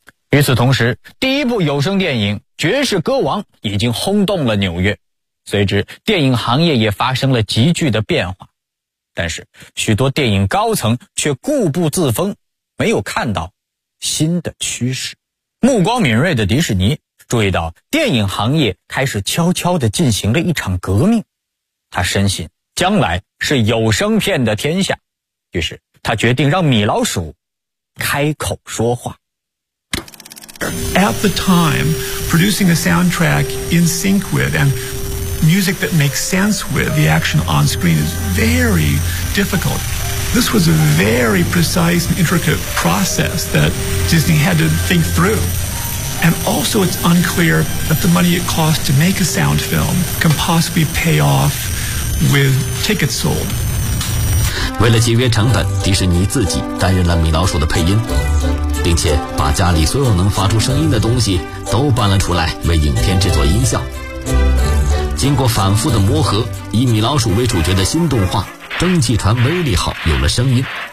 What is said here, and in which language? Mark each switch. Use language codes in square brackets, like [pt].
[zh] 与此同时，第一部有声电影《爵士歌王》已经轰动了纽约，随之电影行业也发生了急剧的变化，但是许多电影高层却固步自封，没有看到新的趋势。目光敏锐的迪士尼注意到电影行业开始悄悄地进行了一场革命，他深信将来是有声片的天下，于是他决定让米老鼠开口说话。 [en] At the time, producing a soundtrack in sync with and music that makes sense with the action on screen is very difficult. This was a very precise and intricate process that Disney had to think through. And also it's unclear that the money it costs to make a sound film can possibly pay off with tickets sold. [zh] 为了节约成本，迪士尼自己担任了米老鼠的配音，并且把家里所有能发出声音的东西都搬了出来，为影片制作音效。经过反复的磨合，以米老鼠为主角的新动画《蒸汽船威力号》有了声音。